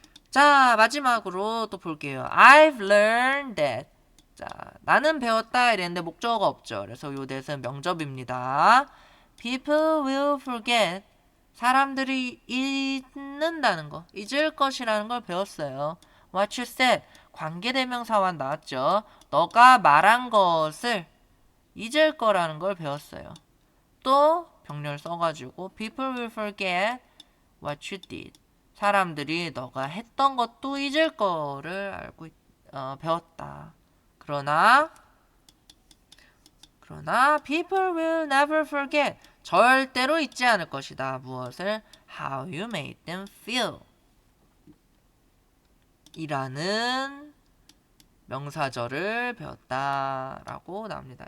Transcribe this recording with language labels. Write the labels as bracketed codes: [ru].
[ko] 자, 마지막으로 또 볼게요. [en] I've learned that. [ko] 자, 나는 배웠다 이랬는데 목적어가 없죠. 그래서 요 that은 명접입니다. [en] People will forget. [ko] 사람들이 잊는다는 거, 잊을 것이라는 걸 배웠어요. [en] What you said, [ko] 관계대명사와 나왔죠. 너가 말한 것을 잊을 거라는 걸 배웠어요. 또 병렬 써가지고 [en] People will forget what you did. [ko] 사람들이 너가 했던 것도 잊을 거를 배웠다. 그러나 [en] people will never forget. [ko] 절대로 잊지 않을 것이다. 무엇을? [en] How you made them feel. [ko] 이라는 명사절을 배웠다라고 나옵니다.